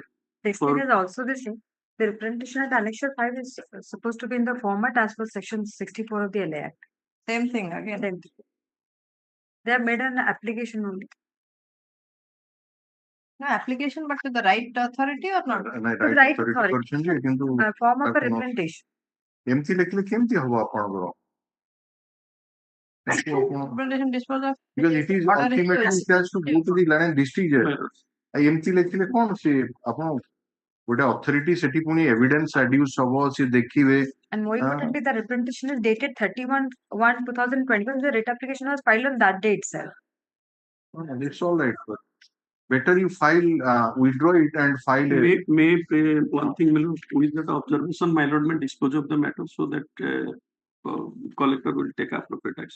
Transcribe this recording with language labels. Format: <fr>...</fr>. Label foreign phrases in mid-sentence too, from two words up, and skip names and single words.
<en>The extent is also the same. The representation at Annexure 5 is supposed to be in the format as per section 64 of the LA Act. Same thing again. Same thing. They have made an application only. No application, but to the right authority or not? Right authority. Form of a representation.</en> <or>ଏମିତି ଲେଖିଲେ କେମିତି ହବ ଆପଣଙ୍କର?</or> <en>Representation dispose of. Because it is ultimately it has to go to the land district judge.</en> <or>ଏମିତି ଲେଖିଲେ କଣ ସେ ଆପଣ ଗୋଟେ authority ସେଠି ପୁଣି</or> <en>evidence adduce</en> <or>ହବ ସେ ଦେଖିବେ.</or> <en>And more importantly, the representation is dated 31/1/2021. The writ application was filed on that day itself. It's all right. But better you file, withdraw it and file it. May one thing, my lord, with that observation, my lord may dispose of the matter so that collector will take appropriate action.</en>